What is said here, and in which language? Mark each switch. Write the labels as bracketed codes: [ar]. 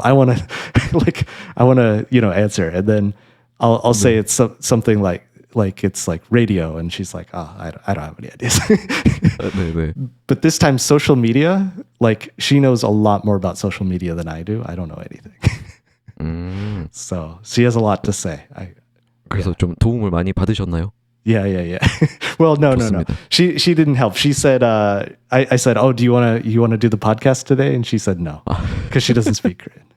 [en] I want to answer, and then I'll say it's something like it's like radio, and she's like, "Oh, I don't have any ideas." [ko] 네. [en] But this time, social media, like she knows a lot more about social media than I do. I don't know anything. So she has a lot to say. [ko] 그래서 좀 도움을 많이 받으셨나요? [en] Yeah. Well, no. [ko] 좋습니다. [en] She didn't help. She said, I said, "Oh, do you want to do the podcast today?" And she said no, because she doesn't speak Korean.